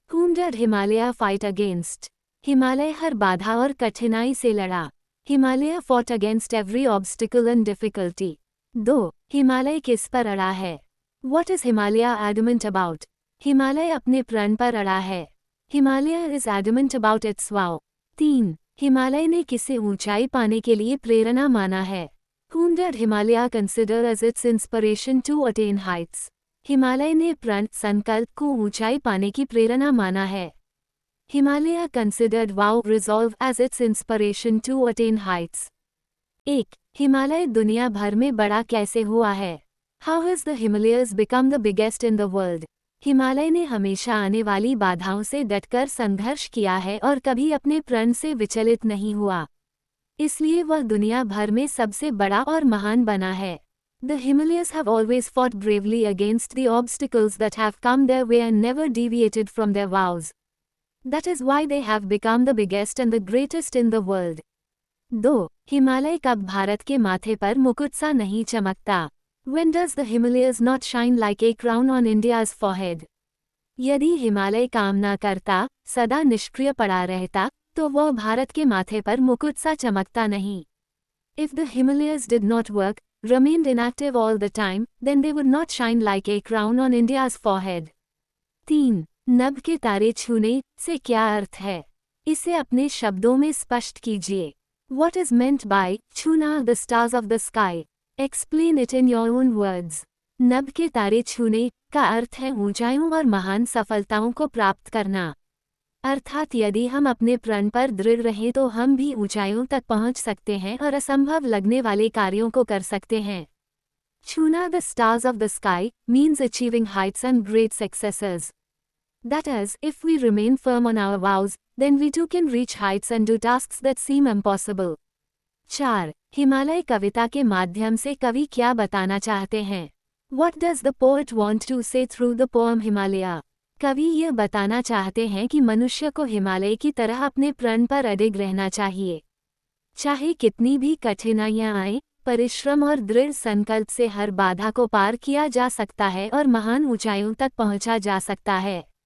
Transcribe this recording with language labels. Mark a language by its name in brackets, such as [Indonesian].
[English] Whom did Himalaya fight against? [Hindi] Himalaya हर बाधा और कठिनाई से लड़ा. [English] Himalaya fought against every obstacle and difficulty. [Hindi] 2. Himalaya किस पर अड़ा है? [English] What is Himalaya adamant about? [Hindi] Himalaya अपने प्रण पर अड़ा है. [English] Himalaya is adamant about its vow. 3. [Hindi] Himalaya ने किसे ऊंचाई पाने के लिए प्रेरणा माना है? [English] Whom did Himalaya consider as its inspiration to attain heights? [Hindi] Himalaya ने प्रण संकल्प को ऊंचाई पाने की प्रेरणा माना है. [English] Himalaya considered vow resolve as its inspiration to attain heights. 1. [Hindi] Himalaya दुनिया भर में बड़ा कैसे हुआ है? [English] How has the Himalayas become the biggest in the world? [Hindi] Himalaya ने हमेशा आने वाली बाधाओं से डटकर संघर्ष किया है और कभी अपने प्रण से विचलित नहीं हुआ. इसलिए वह दुनिया भर में सबसे बड़ा और महान बना है. [English] The Himalayas have always fought bravely against the obstacles that have come their way and never deviated from their vows. That is why they have become the biggest and the greatest in the world. 2. [Hindi] Himalaya कब भारत के माथे पर मुकुट सा नहीं चमकता? [English] When does the Himalayas not shine like a crown on India's forehead? [Hindi] यदि हिमालय काम न करता, सदा निष्क्रिय पड़ा रहता, तो वह भारत के माथे पर मुकुट सा चमकता नहीं. [English] If the Himalayas did not work, remained inactive all the time, then they would not shine like a crown on India's forehead. 3. [Hindi] नभ के तारे छूने से क्या अर्थ है? इसे अपने शब्दों में स्पष्ट कीजिए. [English] What is meant by छूना the stars of the sky? Explain it in your own words. [Hindi] नभ के तारे छूने का अर्थ है ऊंचाइयों और महान सफलताओं को प्राप्त करना. अर्थात यदि हम अपने प्रण पर दृढ़ रहें तो हम भी ऊंचाइयों तक पहुंच सकते हैं और असंभव लगने वाले कार्यों को कर सकते हैं. [English] छूना the stars of the sky means achieving heights and great successes. That is, if we remain firm on our vows, then we too can reach heights and do tasks that seem impossible. 4. [Hindi] Himalaya कविता के माध्यम से कवि क्या बताना चाहते हैं? [English] What does the poet want to say through the poem Himalaya? [Hindi] कवि यह बताना चाहते हैं कि मनुष्य को हिमालय की तरह अपने प्रण पर अडिग रहना चाहिए. चाहे कितनी भी कठिनाइयां आएं, परिश्रम और दृढ़ संकल्प से हर बाधा को पार किया जा सकता है और महान ऊंचाइयों तक पहुंचा जा सकता है.